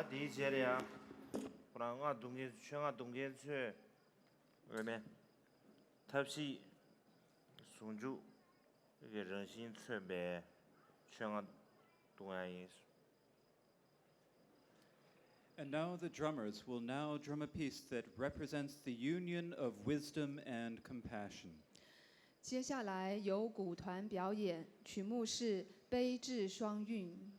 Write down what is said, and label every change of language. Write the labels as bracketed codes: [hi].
[en] 接了呀，不然我东西全我东西去外面，他是送酒，这个人心出呗，全我东安因素。 And now the drummers will now drum a piece that represents the union of wisdom and compassion. [zh] 接下来由鼓团表演，曲目是《悲智双韵》。